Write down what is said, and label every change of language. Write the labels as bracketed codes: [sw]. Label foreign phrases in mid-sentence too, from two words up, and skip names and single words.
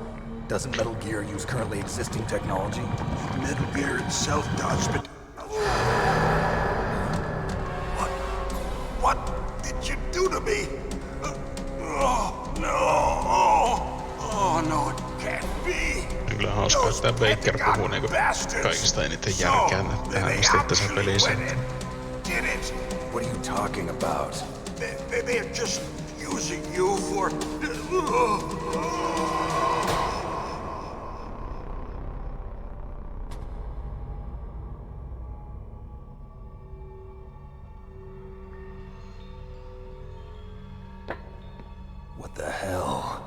[en] Doesn't Metal Gear use currently existing technology? Metal Gear itself does, but... What did you do to me? Oh, no. Oh, no, it can't be. [fi] On kyllä hauskaa, että Baker puhuu niinku kaikista eniten järkeä tähän asti tässä pelissä. [en] Did it? What are you talking about? They're just using you for... What the hell?